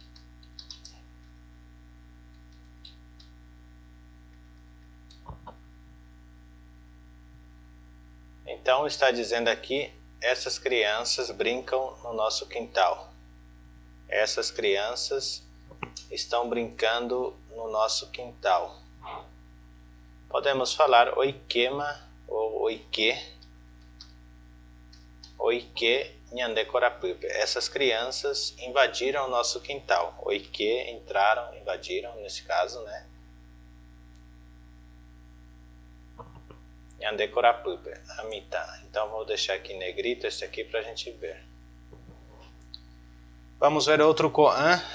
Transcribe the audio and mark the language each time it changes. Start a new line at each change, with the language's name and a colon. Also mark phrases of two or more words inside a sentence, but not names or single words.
Portuguese: Então está dizendo aqui, essas crianças brincam no nosso quintal. Essas crianças estão brincando no nosso quintal. Podemos falar oikema ou
Guarani: oike nhandekorapupe.
Portuguese: Essas crianças invadiram o nosso quintal. Oike, entraram, invadiram, nesse caso, né?
Guarani: Nhandekorapupe, amita.
Portuguese: Então vou deixar aqui negrito esse aqui para a gente ver. Vamos ver outro koan.